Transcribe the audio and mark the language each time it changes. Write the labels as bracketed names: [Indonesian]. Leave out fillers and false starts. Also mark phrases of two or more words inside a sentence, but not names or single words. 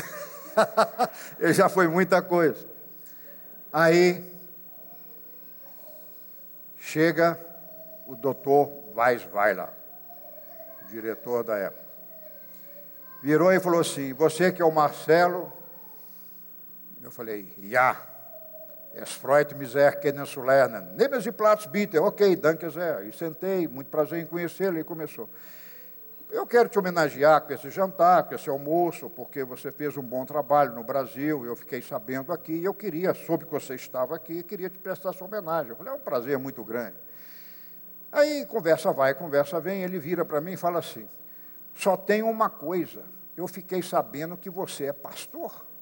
[Portuguese] ele já foi muita coisa. Aí, chega o doutor Weisweiler, o diretor da época. Virou e falou assim: você que é o Marcelo? Eu falei: [German] ja, es freut mich sehr kennenzulernen. Nehmen Sie Platz bitte. Ok, danke sehr. [Portuguese] E sentei, muito prazer em conhecê-lo, e começou. Eu quero te homenagear com esse jantar, com esse almoço, porque você fez um bom trabalho no Brasil, eu fiquei sabendo aqui, e eu queria, soube que você estava aqui, e queria te prestar essa homenagem. Eu falei: é um prazer muito grande. Aí, conversa vai, conversa vem, ele vira para mim e fala assim: só tem uma coisa, eu fiquei sabendo que você é pastor.